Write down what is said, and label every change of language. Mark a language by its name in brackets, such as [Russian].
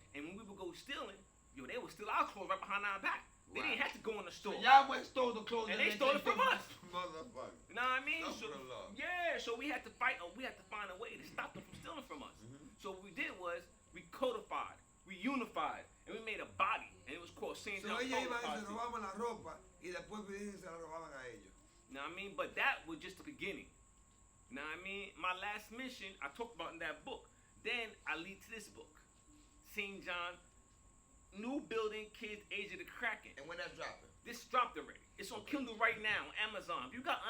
[English] And when we would go stealing, they would steal our clothes right behind our back. They didn't have to go in the store. So y'all went and stole the clothes and they stole it from us. Motherfucker. You know what I mean? So, yeah, so we had to fight, or we had to find a way to stop them from stealing from us. So what we did was we codified, we unified, and we made a body, and it was called St. John [Spanish] ellos Polo iban y se robaban la ropa y después venían y se la robaban a ellos. [English] You know what I mean? But that was just the beginning. You know what I mean? My last mission, I talked about in that book. Then I lead to this book, St. John, New Building, Kids, Age of the Kraken. And when that's dropping? This dropped already. It's on Kindle right now, Amazon. If you got